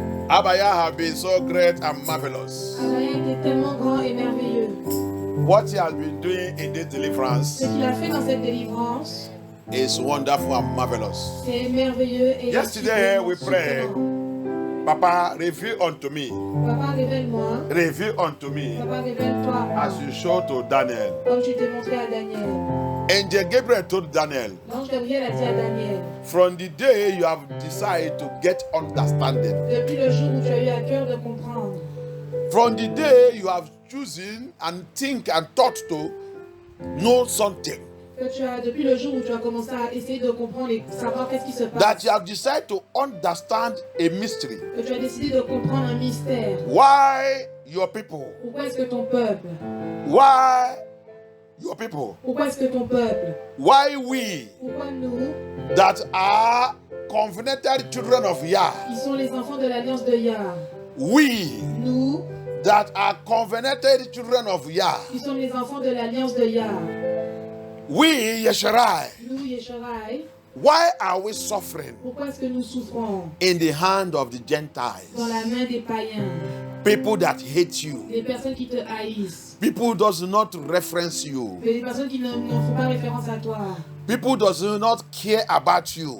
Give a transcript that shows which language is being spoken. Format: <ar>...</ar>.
<en>Abaya have been so great and marvelous.</en> <fr>Abaya était tellement grand et merveilleux.</fr> <en>What he has been doing in this deliverance</en> <fr>Ce qu'il a fait dans cette délivrance</fr> <en>is wonderful and marvelous.</en> <fr>c'est merveilleux et</fr> <en>Yesterday we prayed,</en> <fr>surprenant.</fr> <en>Papa, reveal unto me,</en> <fr>Papa, révèle-moi.</fr> <en>reveal unto me,</en> <fr>Papa, révèle-toi à moi.</fr> <en>as you showed to Daniel.</en> <fr>Comme tu t'es montré à Daniel.</fr> <en>Angel Gabriel told Daniel,</en> <fr>L'ange Gabriel a dit à Daniel,</fr> <en>from the day you have decided to get understanding,</en> <fr>depuis le jour où tu as eu à cœur de comprendre,</fr> <en>from the day you have chosen and think and thought to know something,</en> <fr>depuis le jour où tu as commencé à essayer de comprendre et savoir qu'est-ce qui se passe,</fr> <en>that you have decided to understand a mystery.</en> <fr>que tu as décidé de comprendre un mystère.</fr> <en>Why your people?</en> <fr>Pourquoi est-ce que ton peuple,</fr> <en>Why your people?</en> <fr>pourquoi est-ce que ton peuple,</fr> <en>Why we</en> <fr>pourquoi nous,</fr> <en>that are covenanted children of Yah?</en> <fr>qui sont les enfants de l'alliance de Yah,</fr> <en>We</en> <fr>nous,</fr> <en>that are covenanted children of Yah.</en> <fr>qui sommes les enfants de l'alliance de Yah,</fr> <en>We Yesharai.</en> <fr>nous, Yesharai,</fr> <en>Why are we suffering</en> <fr>pourquoi est-ce que nous souffrons</fr> <en>in the hand of the</en> <fr>dans</fr> <en>Gentiles?</en> <fr>la main des païens,</fr> <en>People that hate you.</en> <fr>des personnes qui te haïssent,</fr> <en>People does not reference you.</en> <fr>des personnes qui n'en font pas référence à toi,</fr> <en>People does not care about you.</en>